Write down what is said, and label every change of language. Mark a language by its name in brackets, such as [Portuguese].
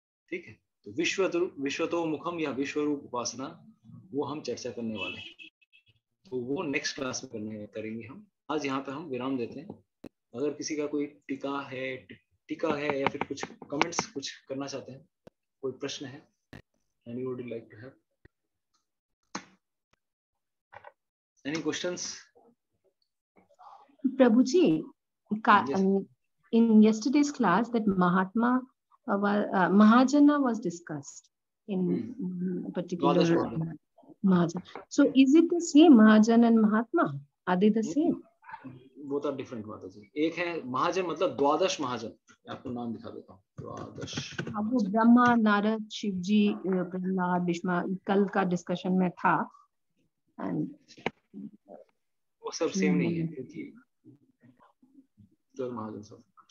[Hindi] ठीक है, तो विश्वतो मुखम या विश्वरूप उपासना, वो हम चर्चा करने वाले हैं, तो वो नेक्स्ट क्लास में करेंगे हम। आज यहाँ पे हम विराम देते हैं। अगर किसी का कोई टीका है या फिर कुछ कमेंट्स कुछ करना चाहते हैं, कोई प्रश्न है, [English] anybody like to have any questions? Prabhuji, in yesterday's class that Mahajana was discussed in particular Mahajana. So is it the same, Mahajana and Mahatma? Are they the same? Both are different माता जी। [Hindi] एक है महाजन मतलब द्वादश महाजन, आपको नाम दिखा देता हूँ। द्वादश, अब वो ब्रह्मा, नारद, शिव जी, प्रहलाद, भीष्म, कल का डिस्कशन में था, वो सब सेम नहीं है, क्योंकि 12 महाजन सब।